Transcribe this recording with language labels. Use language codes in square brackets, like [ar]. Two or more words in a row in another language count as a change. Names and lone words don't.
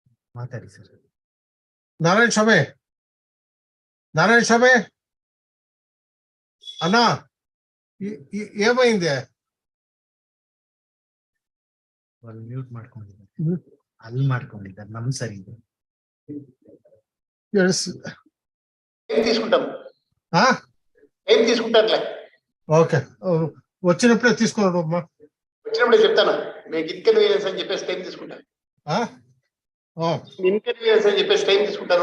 [kn] ಮಾತಾಡಿ ಸರ್. ನಾರಾಯಣ ಸ್ವಾಮಿ, ನಾರಾಯಣ ಸ್ವಾಮಿ ಅಣ್ಣ ఏమైంది? [te] వాళ్ళు [kn] ಮ್ಯೂಟ್ ಮಾಡ್ಕೊಂಡಿದ್ದಾರೆ, ಅಲ್ಲಿ ಮಾಡ್ಕೊಂಡಿದ್ದಾರೆ, ನಮ್ ಸರಿ ಇದೆ. [te] ఏం తీసుకుంటాం ఏం తీసుకుంటారులే. ఓకే, వచ్చినప్పుడే తీసుకోండి అమ్మా. వచ్చినప్పుడే చెప్తాను. మీకు ఇన్కన్వీనియన్స్ అని చెప్పేసి టైం తీసుకుంటాను. ఇన్కన్వీనియన్స్ అని చెప్పేసి టైం తీసుకుంటాను.